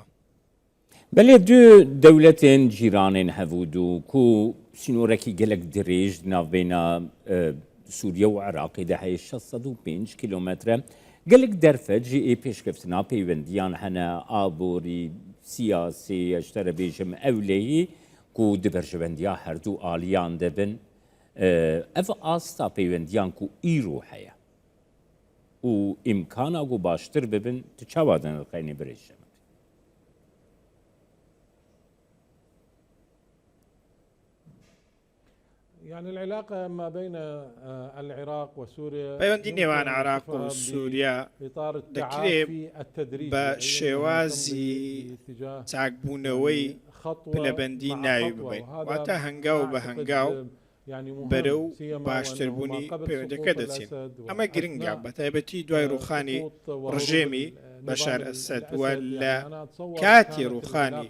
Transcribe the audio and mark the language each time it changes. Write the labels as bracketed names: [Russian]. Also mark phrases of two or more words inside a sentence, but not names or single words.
[Kurdish] بەلێ دوو دەولەتێن جیرانێن هەبوو و کو سنوورێکی گەلک درێژ ناوبەینە سووریا و عێراقیدا هەیە 605 کیلۆمەترە گەلک دەرفەت جی ئێ پێشکەفتنا پەیوەندیان هەنە ئابووری سیاسی ئەشتەرە بێژم ئەولەیی و دبەرژەبەندیا هەردوو ئالیان دەبن ئەڤ ئاستا پەیوەندیان و ئیرۆ هەیە و ئیمکانە و باشتر ببن تو چاوا دەنرخەینی برێژە [Arabic] يعني العلاقة ما بين العراق وسوريا [Central Kurdish] پەیوەندی نێوان عێراق و سووریا دەکرێت بە شێوازی چاکبوونەوەی پلەبەندی ناوی ببین واتە هەنگاو بە هەنگاو بەرەو باشتربوونی پەیوەندەکە دەچین ئەمە گرنگە بە تایبەتی دوای ڕووخانی ڕژێمی بەشار ئەسەد وە لە کاتی ڕووخانی